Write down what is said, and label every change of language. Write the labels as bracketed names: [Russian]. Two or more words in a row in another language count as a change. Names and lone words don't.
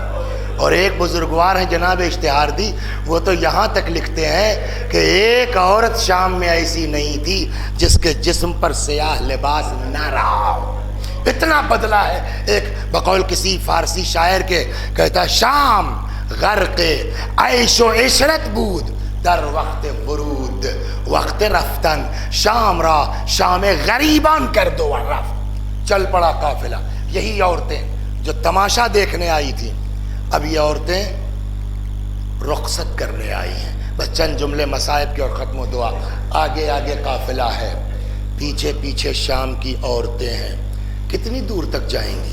[Urdu] اور ایک بزرگوار ہیں جناب اشتہاردی، وہ تو یہاں تک لکھتے ہیں کہ ایک عورت شام میں ایسی نہیں تھی جس کے جسم پر سیاہ لباس نہ رہا ہو، اتنا بدلا ہے۔ ایک بقول کسی فارسی شاعر کے کہتا [Persian] شام غرق عیش و عشرت بود در وقت ورود وقت رفتن، شام را شام غریبان کر دو رفت۔ [Urdu] چل پڑا قافلہ، یہی عورتیں جو تماشا دیکھنے آئی تھیں اب یہ عورتیں رخصت کرنے آئی ہیں۔ بس چند جملے مصائب کے اور ختم و دعا۔ آگے آگے قافلہ ہے، پیچھے پیچھے شام کی عورتیں ہیں، کتنی دور تک جائیں گی؟